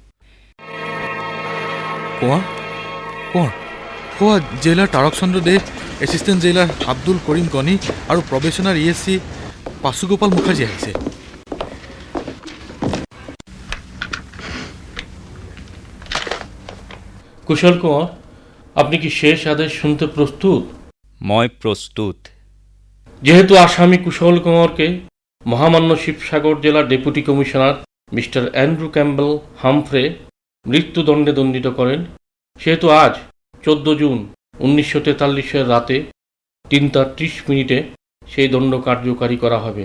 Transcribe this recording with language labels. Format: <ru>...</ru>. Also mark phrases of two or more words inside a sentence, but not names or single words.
<as>কোঁৱৰ কোঁৱৰ কোৱা, জেইলাৰ তাৰক চন্দ্ৰ দে,</as> <en>assistant jailer</en> <as>আব্দুল কৰিম গনি আৰু প্ৰবেশনাৰ EAC পাঁচুগোপাল মুখাৰ্জী আহিছে।</as> <bn>কুশল কোঁৱর, আপনি কি শেষ আদেশ শুনতে প্রস্তুত?</bn> <as>মই প্রস্তুত।</as> <bn>যেহেতু আসামি কুশল কোঁৱরকে মহামান্য শিবসাগর জেলার ডেপুটি কমিশনার মিস্টার অ্যান্ড্রু ক্যাম্বেল হামফ্রে মৃত্যুদণ্ডে দণ্ডিত করেন, সেহেতু আজ 14 জুন 1943 রাতে 3:30 সেই দণ্ড কার্যকারী করা হবে।</bn>